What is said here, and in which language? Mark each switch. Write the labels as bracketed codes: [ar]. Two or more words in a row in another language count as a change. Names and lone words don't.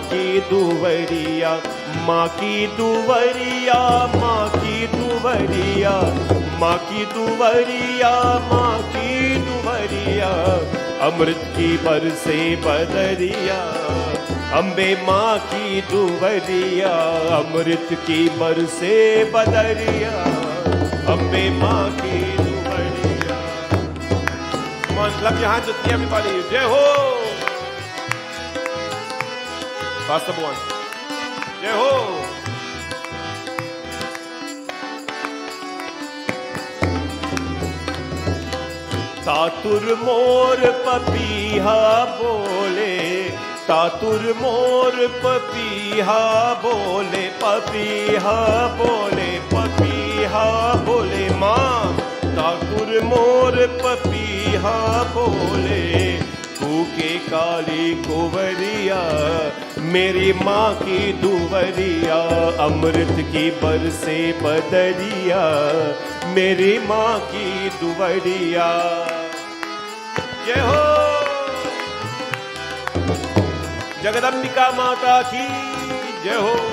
[hi] की दुवरिया, माँ की दुवरिया, माँ की दुवरिया, माँ की दुवरिया, माँ की दुवरिया, अमृत की बरसे बदरिया, अम्बे माँ की दुवरिया, अमृत की बरसे बदरिया, अम्बे माँ की दुवरिया. [en] Come on, clap your hands with me, everybody. [hi] जय हो! [en] Pass number one. [hi] जय हो! टाटुर मोर पपीहा बोले, टाटुर मोर पपीहा बोले, पपीहा बोले, पपीहा बोले, माँ. टाटुर मोर पपीहा बोले, कूके काली कोवरिया, मेरी माँ की दुवरिया, अमृत की बरसे बदरिया, मेरी माँ की दुवरिया. जय हो जगदम्बिका माता की जय हो.